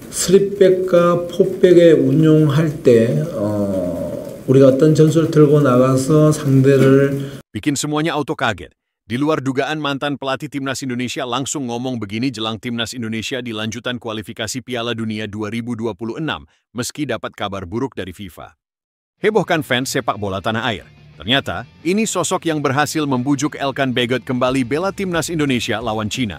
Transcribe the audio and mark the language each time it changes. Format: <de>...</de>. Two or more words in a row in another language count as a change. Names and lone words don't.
<ko>3백과 4백에 운용할 때 우리가 어떤 전술을 들고 나가서 상대를</ko> <id>Bikin semuanya auto kaget. Di luar dugaan, mantan pelatih Timnas Indonesia langsung ngomong begini jelang Timnas Indonesia di lanjutan kualifikasi Piala Dunia 2026 meski dapat kabar buruk dari FIFA. Hebohkan fans sepak bola tanah air. Ternyata, ini sosok yang berhasil membujuk Elkan Bagot kembali bela Timnas Indonesia lawan Cina.</id>